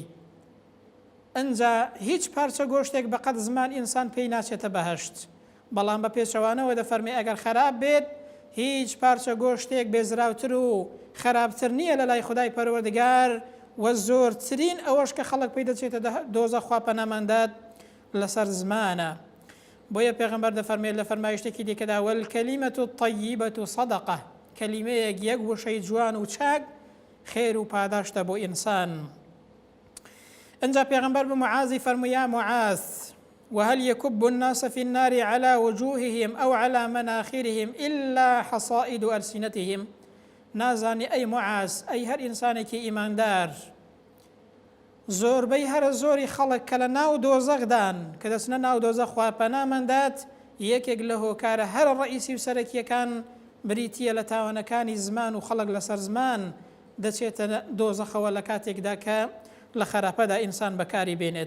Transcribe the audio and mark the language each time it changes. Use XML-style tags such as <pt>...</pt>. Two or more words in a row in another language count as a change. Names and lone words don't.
<ckb>ئەنجا هیچ پارچە گۆشتێک بەقەت زمان ئینسان پێی ناچێتە بەهەشت، بەڵام بە پێچەوانەوە دەفەرمێ ئەگەر خراپ بێت هیچ پارچە گۆشتێک بێزراوتر و خراپتر نییە لە لای خودای پەروەردگار، و زۆرترین ئەوەش کە خەڵک پێی دەچێتە دۆزەخ خوا پەناماندات لەسەر زمانە. بۆیە پێغەمبەر دەفەرمێت لە فەرمایشتێکی دیکەدا</ckb> <ar>والکەلیمەة الطەیبەة صەدەقە،</ar> <ckb>کەلیمەیەک یەک وشەی جوان و چاک خێر و پاداشتە بۆ ئینسان. ئەنجا پێغەمبەر بە معازی فەرمووی</ckb> <ar>یا معاذ وهل يكب الناس في النار على وجوههم أو على مناخرهم إلا حصائد ألسنتهم،</ar> <ckb>نازانی ئەی معاذ ئەی هەر ئینسانێکی ئیماندار، زۆربەی هەرە زۆری خەڵک کە لە ناو دۆزەخدان کە دەچنە ناو دۆزەخ خوا پەنامەندات، یەکێک لە هۆکارە هەر ڕئیسی و سەرەکیەکان بریتیە لە تاوانەکانی زمان و خەڵک لەسەر زمان دەچێتە دۆزەخەوە لە کاتێکدا کە لە خراپەدا ئینسان بەکاری بێنێت.</ckb>